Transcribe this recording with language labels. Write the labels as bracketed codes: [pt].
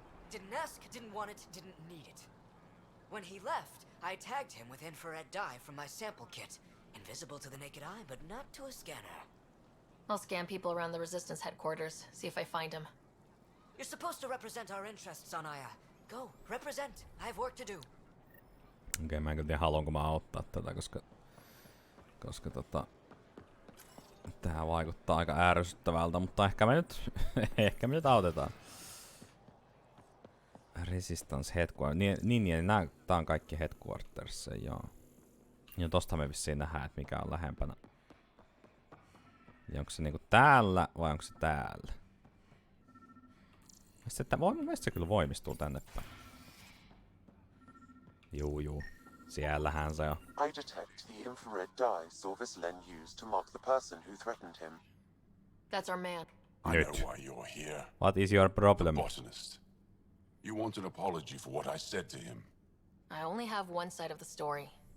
[en] Didn't ask, didn't want it, didn't need it. When he left, I tagged him with infrared dye from my sample kit. Invisible to the naked eye, but not to a scanner. I'll scan people around the Resistance headquarters, see if I find him. You're supposed to represent our interests on Aya. Go, represent. I have work to do. [fi] Okei, mä en kyllä tiedä, haluanko mä auttaa tätä, koska tää vaikuttaa aika ärsyttävältä, mutta ehkä me nyt autetaan. [en] Resistance Headquarters. [fi] Niin, tää on kaikki Headquarters, joo. Ja tosta me vissiin nähdään, että mikä on lähempänä. Ja onko se niinku täällä vai onko se täällä? Mielestäni se kyllä voimistuu tänne päin. Juu. Siellähän se on. [en] I detect the infrared dye Sorvis Len used to mark the person who threatened him. That's our man. I know why you're here. What is your problem? The botanist. You want an apology for what I said to him. I only have one side of the story.